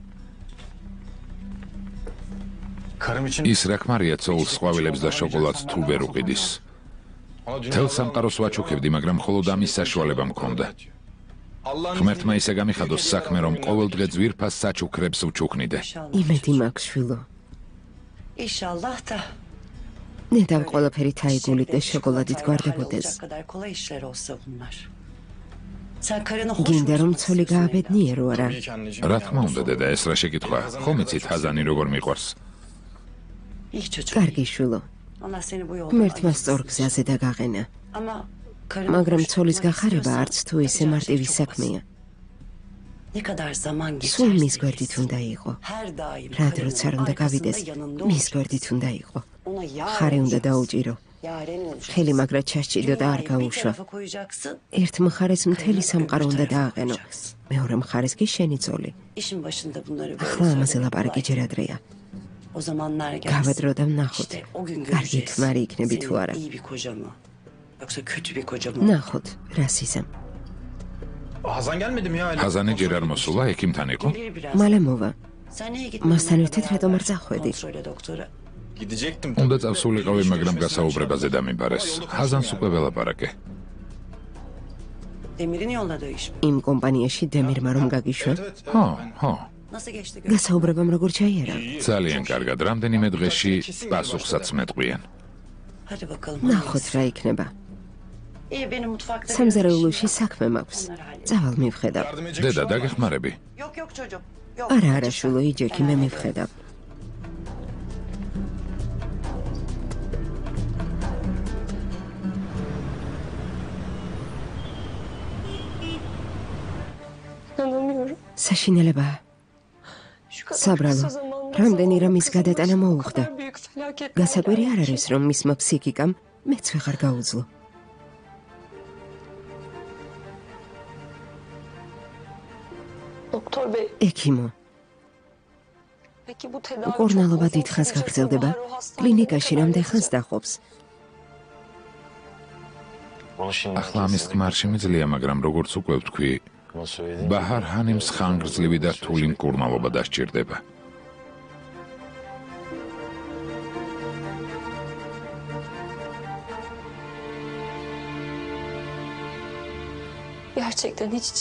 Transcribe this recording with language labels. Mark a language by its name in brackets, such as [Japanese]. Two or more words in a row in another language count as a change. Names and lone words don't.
[Georgian] ის რა ქმარია ცოლს ყვავილებს და შოკოლადს თუ ვერ უყიდის. თელ სამყაროს ვაჩუქებდი, მაგრამ მხოლოდ ამის საშუალება მქონდა. ღმერთმა ისე გამიხადოს საქმე, რომ ყოველდღე ძვირფას საჩუქრებს ვჩუქნიდე. იმედი მაქვს, შვილო. [Turkish] İnşallah da [Georgian] ნედამ ყველაფერი თაიგულით და შოკოლადით გვარდებოდეს. [Turkish] kadar kolay işler olsa bunlar. Sen karını hoş [Georgian] გინდა რომ ცოლი გააბედნიერო არა? რა თქმა უნდა, დედა, ეს რა შეკითხვა? ხომ იცით ჰაზანი როგორ მიყვარს? [Turkish] İyi çocuk. [Georgian] კარგი, შვილო. [Turkish] Allah seni bu yolda [Georgian] ღმერთმა [Turkish] ayırmasın. [Georgian] სწორ გზაზე დაგაყენა. [Turkish] Ama karını [Georgian] მაგრამ [Turkish] hoş [Georgian] ცოლის [Turkish] tutmak [Georgian] გახარება [Turkish] istiyorsan [Georgian] არც თუ ისე მარტივი [Turkish] çok [Georgian] საქმეა. [Turkish] basit. Ne kadar zaman [Georgian] სულ მის [Turkish] geçerse [Georgian] გვერდით [Turkish] geçsin. [Georgian] უნდა იყო. [Turkish] Her daim [Georgian] რა [Turkish] karının [Georgian] დროც არ უნდა [Turkish] arkasında [Georgian] გავიდეს, [Turkish] yanında [Georgian] მის [Turkish] olacaksın. [Georgian] გვერდით უნდა იყო. [Turkish] Ona yar [Georgian] ხარი უნდა [Turkish] olacaksın. [Georgian] დაუჭირო. [Turkish] Yaren olacaksın. [Georgian] ხელი მაგრად ჩასჭიდო და არ [Turkish] Dünyayı bir [Georgian] გაუშვა. [Turkish] tarafa koyacaksın. [Georgian] ერთ მხარეს მთელი სამყარო უნდა დააყენო. მეორე მხარეს კი შენი ძოლი. [Turkish] İşin başında bunları böyle [Georgian] ახლა ამაზე [Turkish] söylemek [Georgian] ლაპარაკი [Turkish] kolay. [Georgian] ჯერ adreა. [Turkish] O zamanlar gelsin. [Georgian] გავედრო და ვნახოთ. [Turkish] İşte o gün [Georgian] კარგი [Turkish] göreceğiz. [Georgian] ქმარი იქნები თუ არა. [Turkish] Senin iyi bir koca mı? Yoksa kötü bir koca mı? [Georgian] ნახოთ, რა სიზამ. [Turkish] Hazan gelmedi mi ya? [Georgian] ჰაზანი ჯერ არ მოსულა, ექიმთან იყო? [Turkish] Gelir biraz. [Georgian] მალე მოვა. [Turkish] Sen niye [Georgian] მასთან [Turkish] gitmedin? [Georgian] ერთად რატომ არ წახვედი? [Turkish] Kontrole doktora. Gidecektim. [Georgian] უნდა წავსულიყავი, მაგრამ გასაუბრებაზე დამიბარეს. ჰაზანს უკვე ველაპარაკე. [Turkish] Demir'in yolladığı iş mi? [Georgian] იმ კომპანიაში დემირმა რომ გაგიშვა, ხო. [Turkish] Nasıl geçti? [Georgian] გასაუბრებამ როგორ ჩაიარა? ძალიან კარგად, რამდენიმე დღეში პასუხსაც მეტყვიან. [Turkish] Hadi bakalım. [Georgian] ნახოთ რა იქნება. [Turkish] İyi benim mutfakta. [Georgian] სამზარეულოში საქმე მაქვს. წავალ მივხედავ. დედა, დაგეხმარები? [Turkish] Yok yok çocuğum. Yok. [Georgian] არა, შულო, იჯექი, მე მივხედავ. [Turkish] İnanamıyorum. [Georgian] საშინელებაა. [Turkish] Şu kadar [Georgian] საბრალო, [Turkish] kısa zamanda [Georgian] რამდენი [Turkish] zavallı [Georgian] რამის [Turkish] kızıma [Georgian] გადატანა [Turkish] bu [Georgian] მოუხდა. [Turkish] kadar büyük felaketler [Georgian] გასაკვირი არ [Turkish] geldi. [Georgian] არის, რომ მისმა ფსიქიკამ მეც ვეღარ გაუძლო. [Turkish] Doktor bey, [Georgian] ექიმო, [Turkish] peki bu tedavi [Georgian] მკურნალობა [Turkish] çok uzun [Georgian] დიდხანს [Turkish] sürecek [Georgian] გაგრძელდება. [Turkish] mi? Bahar o hastanede [Georgian] კლინიკაში [Turkish] ne kadar [Georgian] რამდენ ხანს [Turkish] yatacak? [Georgian] დაყოფს? ახლა ამის თქმარ შემიძლია, მაგრამ როგორც უკვე ვთქვი, ბაჰარ ჰანიმს ხანგრძლივი და რთული მკურნალობა დასჭირდება. [Turkish] Gerçekten hiç içime